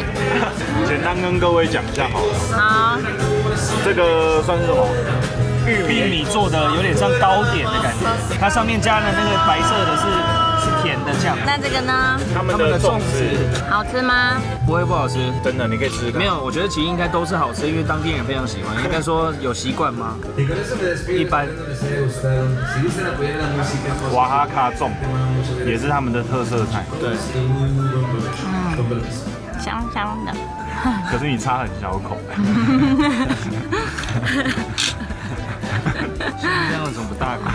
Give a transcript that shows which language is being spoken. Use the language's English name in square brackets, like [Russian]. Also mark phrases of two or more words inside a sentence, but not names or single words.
[Chinese] 簡單跟各位講一下好了。好。這個算是什麼？玉米做的有點像糕點的感覺，它上面加的那個白色的是甜的醬。那这個呢？他們的粽子好吃嗎？不會不好吃，真的，你可以吃吃看。沒有，我覺得其實應該都是好吃，因為當地人非常喜歡。應該說有習慣嗎？ 一般。瓦哈卡粽也是他們的特色菜。對。香香的。可是你插很小口。這樣怎麼不大口？